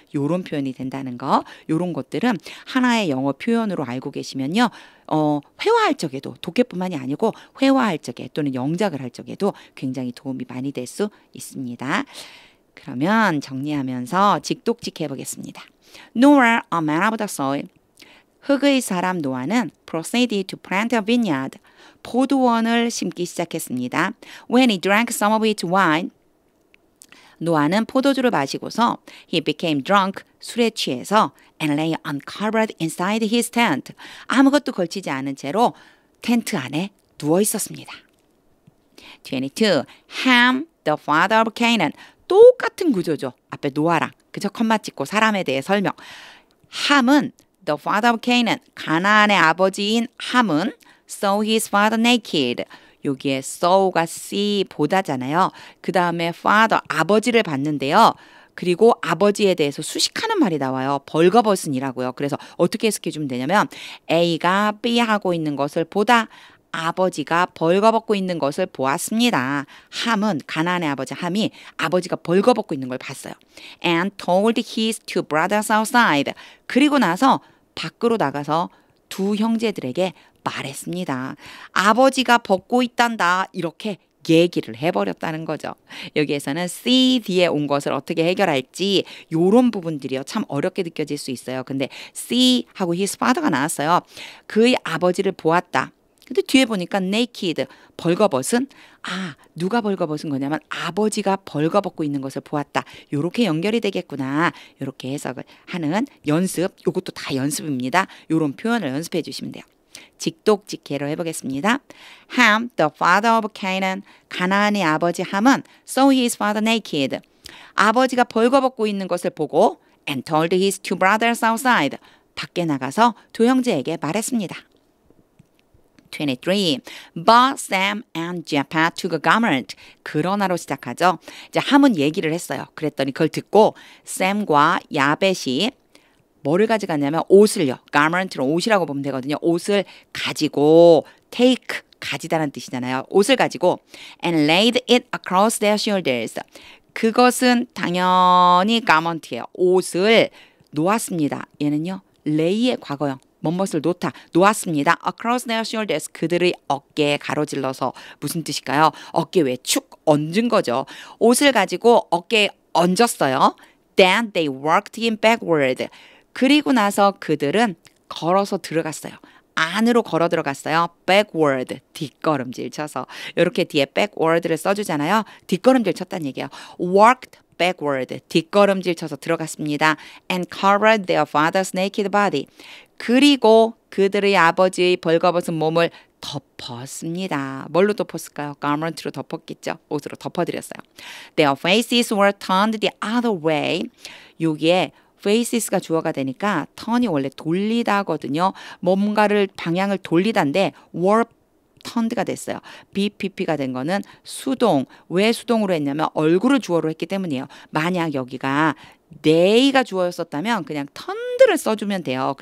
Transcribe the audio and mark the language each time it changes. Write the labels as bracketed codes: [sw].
[ko] 이런 표현이 된다는 거. 이런 것들은 하나의 영어 표현으로 알고 계시면요. 회화할 적에도 독해뿐만이 아니고 회화할 적에 또는 영작을 할 적에도 굉장히 도움이 많이 될 수 있습니다. 그러면 정리하면서 직독직 해보겠습니다. [en] Noah, a man of the soil. [ko] 흙의 사람 노아는 [en] proceeded to plant a vineyard. [ko] 포도원을 심기 시작했습니다. [en] When he drank some of its wine. [ko] 노아는 포도주를 마시고서 [en] he became drunk, [ko] 술에 취해서 [en] and lay uncovered inside his tent. [ko] 아무것도 걸치지 않은 채로 텐트 안에 누워 있었습니다. [en] 22. Ham, the father of Canaan. [ko] 똑같은 구조죠. 앞에 노아랑 그저 컴마 찍고 사람에 대해 설명. 함은 [en] the father of Canaan. [ko] 가나안의 아버지인 함은 [en] saw his father naked. [ko] 여기에 saw가 see 보다잖아요. 그 다음에 father 아버지를 봤는데요. 그리고 아버지에 대해서 수식하는 말이 나와요. 벌거벗은이라고요. 그래서 어떻게 해석해 주면 되냐면 A가 B 하고 있는 것을 보다 아버지가 벌거벗고 있는 것을 보았습니다. 함은 가나안의 아버지 함이 아버지가 벌거벗고 있는 걸 봤어요. [en] And told his two brothers outside. [ko] 그리고 나서 밖으로 나가서 두 형제들에게 말했습니다. 아버지가 벗고 있단다. 이렇게 얘기를 해버렸다는 거죠. 여기에서는 see 뒤에 온 것을 어떻게 해결할지 이런 부분들이요. 참 어렵게 느껴질 수 있어요. 근데 see 하고 [en] his father [ko] 가 나왔어요. 그의 아버지를 보았다. 근데 뒤에 보니까 naked, 벌거벗은. 아, 누가 벌거벗은 거냐면 아버지가 벌거벗고 있는 것을 보았다. 이렇게 연결이 되겠구나. 이렇게 해석을 하는 연습. 이것도 다 연습입니다. 이런 표현을 연습해 주시면 돼요. 직독직해로 해보겠습니다. [en] Ham, the father of Canaan. [ko] 가나안의 아버지 함은 [en] saw his father naked. [ko] 아버지가 벌거벗고 있는 것을 보고 [en] and told his two brothers outside. [ko] 밖에 나가서 두 형제에게 말했습니다. 23. [en] But Sam and Japheth took a garment. [ko] 그러나로 시작하죠. 이제 함은 얘기를 했어요. 그랬더니 그걸 듣고 샘과 야벳이 뭐를 가져갔냐면 옷을요. garment로 옷이라고 보면 되거든요. 옷을 가지고 take 가지다라는 뜻이잖아요. 옷을 가지고 [en] and laid it across their shoulders. [ko] 그것은 당연히 garment예요. 옷을 놓았습니다. 얘는요. lay의 과거형. 뭐뭇을 놓았습니다. [en] across their shoulders. [ko] 그들의 어깨에 가로질러서 무슨 뜻일까요? 어깨 위에 축 얹은 거죠. 옷을 가지고 어깨에 얹었어요. [en] Then they walked in backward. [ko] 그리고 나서 그들은 걸어서 들어갔어요. 안으로 걸어 들어갔어요. backward, 뒷걸음질 쳐서. 이렇게 뒤에 backward를 써주잖아요. 뒷걸음질 쳤다는 얘기예요. walked [en] backward. [ko] 뒷걸음질 쳐서 들어갔습니다. [en] And covered their father's naked body. [ko] 그리고 그들의 아버지의 벌거벗은 몸을 덮었습니다. 뭘로 덮었을까요? garment로 덮었겠죠. 옷으로 덮어드렸어요. [en] Their faces were turned the other way. [ko] 여기에 faces가 주어가 되니까 turn이 원래 돌리다거든요. 뭔가를 방향을 돌리다인데 were turned가 됐어요. BPP가 된 거는 수동. 왜 수동으로 했냐면 얼굴을 주어로 했기 때문이에요. 만약 여기가 they가 주어였었다면 그냥 turned를 써주면 돼요.